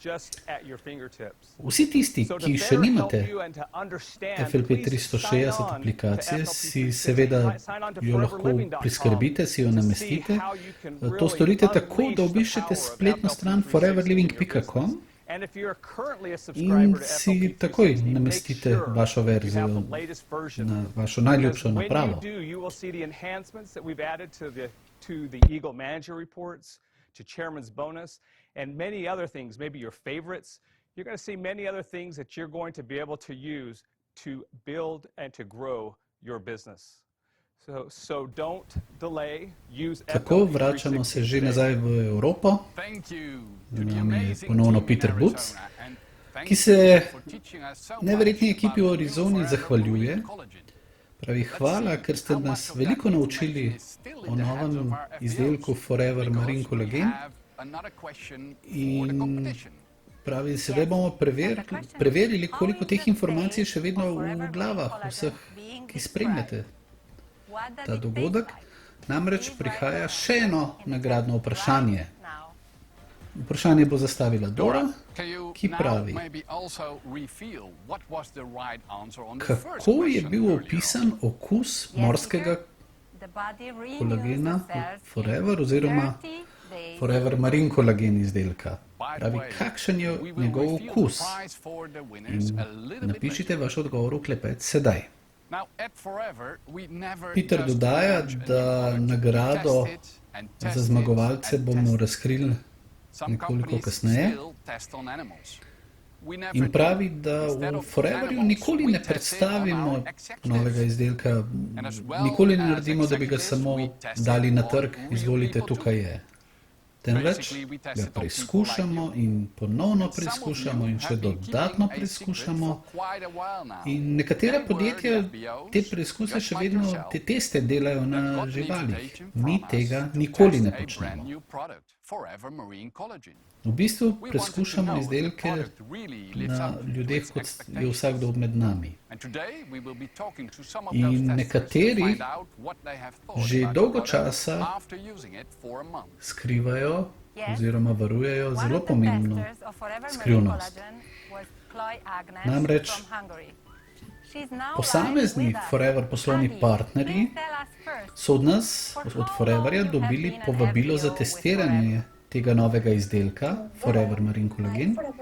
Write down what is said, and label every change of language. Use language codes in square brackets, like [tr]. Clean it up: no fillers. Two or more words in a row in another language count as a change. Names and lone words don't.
[sl] Vsi tisti, ki še nimate FLP 360 aplikacije, si seveda jo lahko priskrbite, si jo namestite. To storite tako, da obiščete spletno stran foreverliving.com in si takoj namestite vašo verzijo na vašo najljubšo napravo. [en] And many other things, maybe your favorites, you're going to see many other things that you're going to be able to use to build and to grow your business. So don't delay, use [sl] Tako vračamo se že nazaj v Evropo. Z nami je ponovno Peter Butz, ki se neverjetni ekipi v Arizoni zahvaljuje. Pravi, hvala, ker ste nas veliko naučili o novem izdelku Forever Marine Collagen. In pravi, sedaj bomo preverili, koliko teh informacij še vedno v glavah vseh, ki spremljate ta dogodek. Namreč prihaja še eno nagradno vprašanje. Vprašanje bo zastavila Dora, [en] Can you [sl] ki [en] now [sl] pravi, [en] maybe also reveal what was the right answer on the first [sl] kako je [en] question [sl] bil [en] earlier [sl] opisan [en] on? [sl] okus morskega kolagena Forever oziroma Forever Marine kolagen izdelka. [en] By the [sl] Pravi, [en] way, [sl] kakšen je [en] we will [sl] njegov [en] reveal the [sl] okus? [en] prize for the winners [sl] In [en] a little bit [sl] napišite [en] later. [sl] vaš odgovor v klepet sedaj. [en] Now, at Forever, we never [sl] Peter [en] just [sl] dodaja, [en] launch a new [sl] da [en] product. We [sl] nagrado [en] test it and test [sl] za [en] it [sl] zmagovalce [en] and [sl] bomo [en] test it. [sl] razkrili [en] Some [sl] nekoliko [en] companies [sl] kasneje. [en] still test on animals. We never [sl] In [en] do. [sl] pravi, da [en] Instead [sl] v [en] of [sl] Foreverju [en] animals, [sl] nikoli [en] we [sl] ne [en] test it on [sl] predstavimo [en] our executives. [sl] novega izdelka, [en] And as well [sl] nikoli ne [en] as [sl] naredimo, da bi ga [en] executives, [sl] samo [en] we test it [sl] dali na [en] on [sl] trg, [en] real [sl] izvolite, [en] people [sl] tukaj [en] too. [sl] je. Temveč [en] Basically, we test [sl] ga [en] it on people [sl] preizkušamo [en] like you. [sl] in ponovno [en] And some of [sl] preizkušamo [en] you [sl] in [en] have [sl] še [en] been [sl] dodatno [en] keeping a secret [sl] preizkušamo. [en] for quite a while now. [sl] In nekatera [en] They were [sl] podjetja [en] the FBOs, [sl] te preizkuse [en] just [sl] še [en] like [sl] vedno, [en] yourself, [sl] te teste delajo [en] that [sl] na [en] got an [sl] živalih. [en] invitation [sl] Mi [en] from us [sl] tega [en] to [sl] nikoli [en] test [sl] ne [en] a brand [sl] počnemo. [en] new product, Forever Marine Collagen. [sl] V bistvu [en] We wanted to [sl] preizkušamo [en] know if the [sl] izdelke [en] product really lives [sl] na [en] up to [sl] ljudeh, [en] its [sl] kot je [en] expectations. [sl] vsakdo med nami. [en] And today we will be talking to some of [sl] In [en] those testers [sl] nekateri [en] to find out what they have thought [sl] že [en] about the [sl] dolgo [en] product [sl] časa [en] after using it for a month. [sl] skrivajo oziroma varujejo zelo pomembno skrivnost. Namreč posamezni Forever poslovni partnerji so od nas, od Foreverja, dobili povabilo za testiranje tega novega izdelka, Forever Marine Collagen.